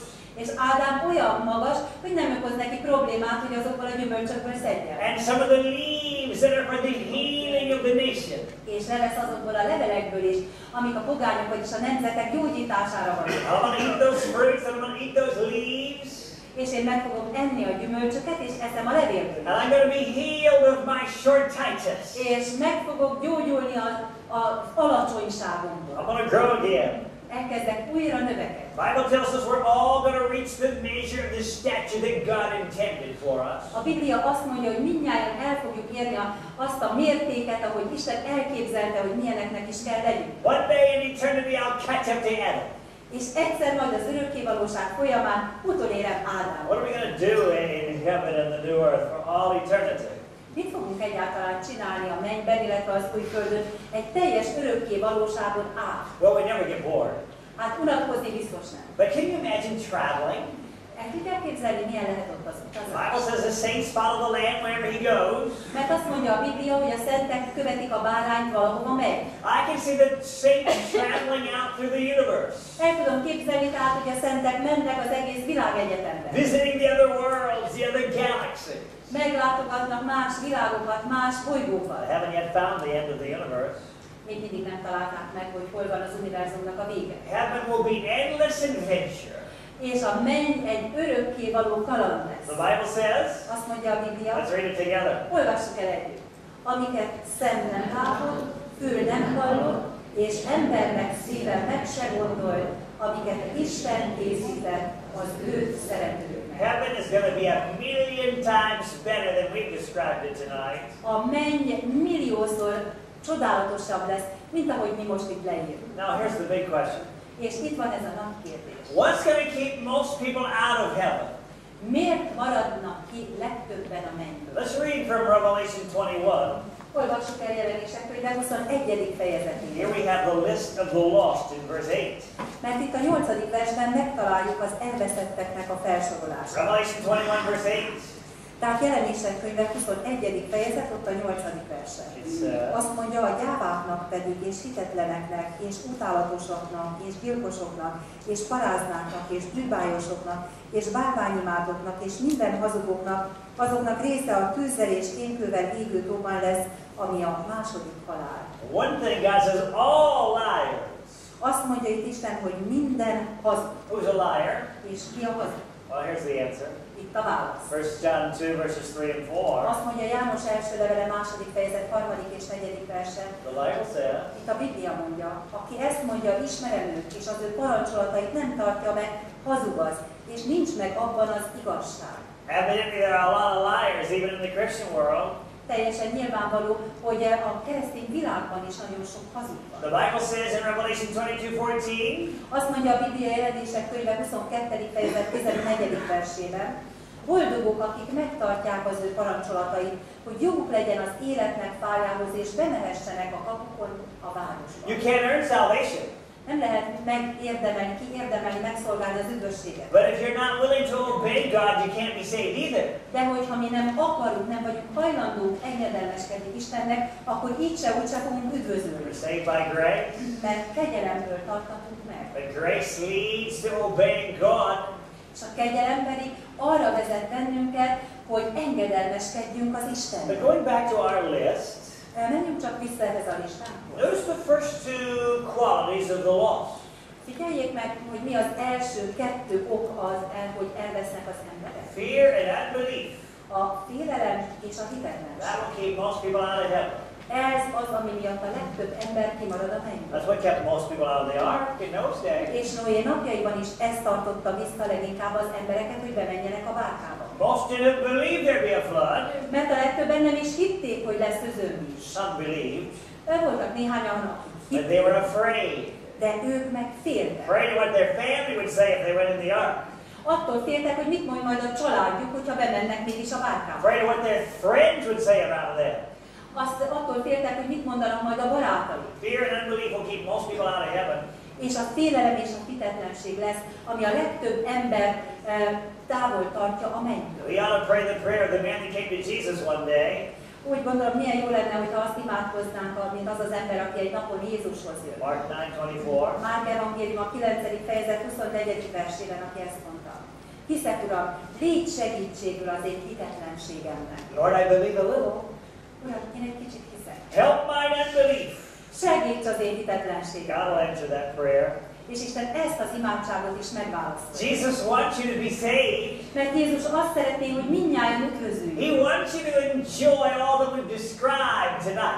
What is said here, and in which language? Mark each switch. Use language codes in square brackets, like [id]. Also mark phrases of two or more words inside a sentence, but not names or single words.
[hu] És Ádám olyan magas, hogy nem okoz neki problémát, hogy azokból a gyümölcsökből szedjen. [en] And some of the leaves that are for the healing of the nation. [hu] És levesz azokból a levelekből is, amik a pogányok, vagyis a nemzetek gyógyítására vannak. [en] I'm going to eat those fruits, and I'm going to eat those leaves. [hu] És én meg fogom enni a gyümölcsöket, és eszem a levélből. [en] And I'm going to be healed of my short-sightedness. [hu] És meg fogok gyógyulni az alacsonyságomból. [en] I'm going to grow again. [hu] Elkezdek újra növekedni. [en] The Bible tells us we're all going to reach the measure of the stature that God intended for us. [hu] A Biblia azt mondja, hogy mindnyájan el fogjuk érni azt a mértéket, ahogy Isten elképzelte, hogy milyeneknek is kell legyünk. [en] One day in eternity I'll catch up to Adam. [hu] És egyszer majd az örökkévalóság folyamán utolérem Ádámot. [en] What are we going to do in heaven and the new earth for all eternity? [hu] Mit fogunk egyáltalán csinálni a mennyben, illetve az új földön egy teljes örökké valóságon át? [en] Well, we never get bored. [hu] Hát unatkozni biztos nem. [en] But can you imagine traveling? [hu] El tudják képzelni, milyen lehet ott az [en] The Bible says the saints follow the Lamb wherever he goes. [hu] Mert azt mondja a Biblia, hogy a szentek követik a bárányt valahova megy. [en] I can see the saints traveling out through the universe. [hu] El tudom képzelni tehát, hogy a szentek mennek az egész világegyetemben. [en] Visiting the other worlds, the other galaxies. [hu] Meglátogatnak más világokat, más bolygókat. [en] I haven't yet found the end of the universe. [hu] Még mindig nem találták meg, hogy hol van az univerzumnak a vége. [en] Heaven will be endless adventure. [hu] És a menny egy örökkévaló kaland lesz. [en] The Bible says, [hu] Azt mondja a Biblia, [en] let's read it together. [hu] olvassuk el együtt. Amiket szem nem látott, fül nem hallott, és embernek szíve meg se gondolt, amiket Isten készített az őt szeretőknek. [en] Heaven is going to be a million times better than we've described it tonight. [hu] A menny milliószor csodálatosabb lesz, mint ahogy mi most itt leírjuk. [en] Now here's the big question. [hu] És itt van ez a nagy kérdés. [en] What's going to keep most people out of heaven? [hu] Miért maradnak ki legtöbben a mennyből? [en] Let's read from Revelation 21. [hu] Olvassuk el Jelenések könyve 21. fejezetén. [en] Here we have the list of the lost in verse 8. [hu] Mert itt a 8. versben megtaláljuk az elveszetteknek a felsorolását. [en] Revelation 21 verse 8. [hu] Tehát Jelenések könyve 21. fejezet, ott a 8. verse. Azt mondja, a gyáváknak pedig, és hitetleneknek, és utálatosoknak, és gyilkosoknak, és paráznáknak, és bűbájosoknak, és bálványimádóknak, és minden hazugoknak, azoknak része a tűzzel és kénkővel égő tóban lesz, ami a második halál. [en] One thing God says, all liars. [hu] Azt mondja itt Isten, hogy minden hazug. [en] Who's a liar? [hu] És ki a hazug? [en] Well, here's the answer. [hu] Itt a válasz. [en] 1 John 2 verses 3 and 4. [hu] Azt mondja János első levele 2. fejezet 3. és 4. verse. [en] The Bible says, [hu] Itt a Biblia mondja, aki ezt mondja, ismerem őt, és az ő parancsolatait nem tartja meg, hazug az, és nincs meg abban az igazság. [en] evidently there are a lot of liars even in the Christian world. [hu] Teljesen nyilvánvaló, hogy a keresztény világban is nagyon sok hazug van. [en] The Bible says in Revelation 22:14, [hu] azt mondja a Biblia Jelenések könyve 22. fejezet 14. versében, boldogok, akik megtartják az ő parancsolatait, hogy joguk legyen az életnek fájához, és bemehessenek a kapukon a városba. [en] you can't earn salvation. [hu] Nem lehet megérdemelni, kiérdemelni, megszolgálni az üdvösséget. [en] But if you're not willing to obey God, you can't be saved either. [hu] De hogyha mi nem akarunk, nem vagyunk hajlandók engedelmeskedni Istennek, akkor így se úgy se fogunk üdvözölni. [en] We're saved by grace. [hu] Mert kegyelemből tartatunk meg. [en] But grace leads to obeying God. [hu] És a kegyelem pedig arra vezet bennünket, hogy engedelmeskedjünk az Istennek. [en] But going back to our list, [hu] menjünk csak vissza ehhez a listánkhoz. [en] notice the first two qualities of the lost. [hu] Figyeljék meg, hogy mi az első kettő ok az, hogy elvesznek az emberek. [en] Fear and unbelief. [hu] A félelem és a hitetlenség. [en] That will keep most people out of heaven. [hu] Ez az, ami miatt a legtöbb ember kimarad a mennyben. [en] That's what kept most people out of the ark in those days. [hu] És Noé napjaiban is ez tartotta vissza leginkább az embereket, hogy bemenjenek a bárkába. [en] Most didn't believe there'd be a flood. [hu] Mert a legtöbben nem is hitték, hogy lesz özönvíz. [en] Some believed. [hu] Voltak néhányan, akik [en] But they were afraid. [hu] de ők meg féltek. [en] Afraid of what their family would say if they went in the ark. [hu] Attól féltek, hogy mit mond majd a családjuk, hogyha bemennek mégis a bárkába. [en] Afraid of what their friends would say about them. [hu] Attól féltek, hogy mit mondanak majd a barátaik. [en] Fear and unbelief will keep most people out of hheaven. [hu] És a félelem és a hitetlenség lesz, ami a legtöbb ember távol tartja a mennyből. [en] We ought to pray the prayer of the man who came to Jesus one day. [hu] Úgy gondolom, milyen jó lenne, hogyha azt imádkoznánk, mint az az ember, aki egy napon Jézushoz jött. Mark 9:24. Márk evangélium a 9. fejezet 24. versében, aki ezt mondta. Hiszek, Uram, légy segítségül az én hitetlenségemnek. [en] Lord, I believe a little. [hu] Uram, én egy kicsit hiszek. [en] Help my unbelief. [hu] Segíts az én God hitetlenségemnek. [en] will answer that prayer. [hu] És Isten ezt az imádságot is megválasztja. [en] Jesus wants you to be saved. [hu] Mert Jézus azt szeretné, hogy mindnyájan üdvözüljünk. [en] He wants you to enjoy all that we've described tonight.